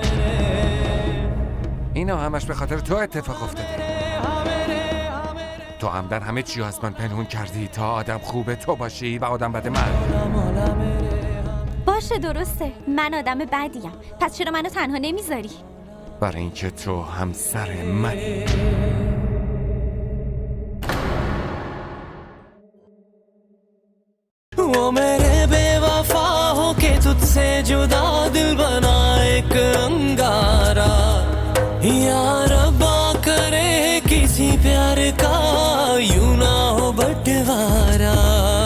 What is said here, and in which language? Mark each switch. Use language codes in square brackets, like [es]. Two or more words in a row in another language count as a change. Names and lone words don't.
[fa] اینا همش به خاطر تو اتفاق افتاده. تو عمدن همه چی از من پنهون کردی تا آدم خوب تو باشی و آدم بد من. باشه درسته، من آدم بدیم، پس چرا منو تنها نمیذاری؟ برای اینکه تو همسر منی. [hi] वो मेरे बेवफा हो के तुझसे जुदा दिल बना एक अंगारा, या रब्बा करे किसी प्यार का यूं ना हो बंटवारा।